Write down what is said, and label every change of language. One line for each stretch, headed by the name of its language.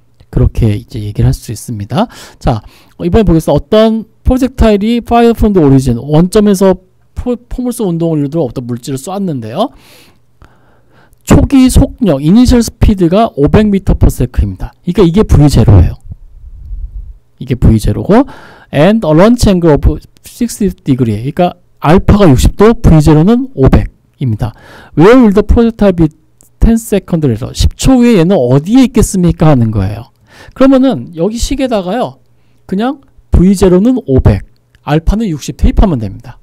Korean: 그렇게 이제 얘기를 할 수 있습니다. 자, 이번에 보겠습니다. 어떤 프로젝타일이
English: fire from the origin,
Korean: 원점에서 포물선 운동을 이루어 어떤 물질을 쐈는데요. 초기 속력, 이니셜 스피드가 500m/s입니다. 그러니까 이게 V0예요. 이게 V0고
English: and a launch angle of 60 degree.
Korean: 그러니까 알파가 60도, V0는 500입니다.
English: Where will the projectile be 10 second later?
Korean: 10초 후에 얘는 어디에 있겠습니까? 하는 거예요. 그러면은 여기 식에다가요. 그냥 V0는 500, 알파는 60 대입하면 됩니다.